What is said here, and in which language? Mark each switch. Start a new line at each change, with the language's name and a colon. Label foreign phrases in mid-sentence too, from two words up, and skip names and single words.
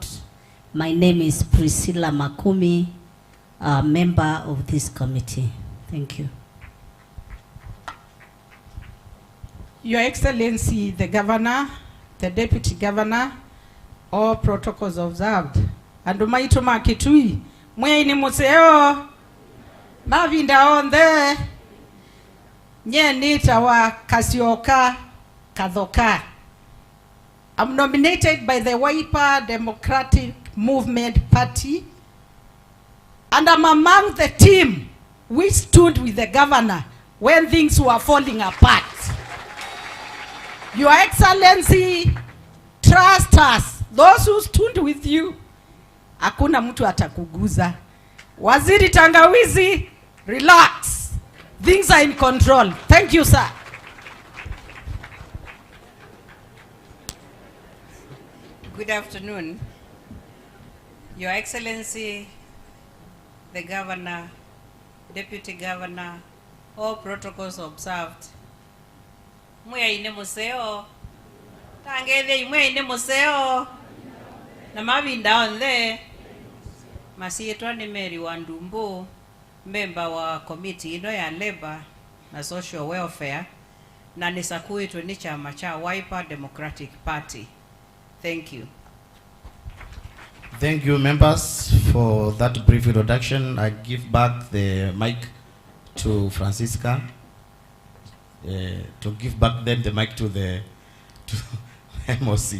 English: My name is Priscilla Makumi, a member of this committee. Thank you. Your Excellency, the Governor, the Deputy Governor, all protocols observed.
Kamba: And umaito makitui, mweni museo, mavinda onde, nye nita wa kasioka kadhoka.
English: I'm nominated by the Wiper Democratic Movement Party, and I'm among the team which stood with the governor when things were falling apart. Your Excellency, trust us. Those who stood with you,
Swahili: hakuna mtu atakuguza.
English: Waziri Tangawizi, relax. Things are in control. Thank you, sir. Good afternoon. Your Excellency, the Governor, Deputy Governor, all protocols observed.
Kamba: Mwe ine museo. Tangele mwe ine museo. Na mavinda onde. Masietwa ni Mary Wandumbu, member wa committee ino ya Labor na Social Welfare, na nisakuitwa ni chama cha Wiper Democratic Party.
English: Thank you. Thank you, members, for that brief introduction. I give back the mic to Francisca to give back then the mic to the MOC.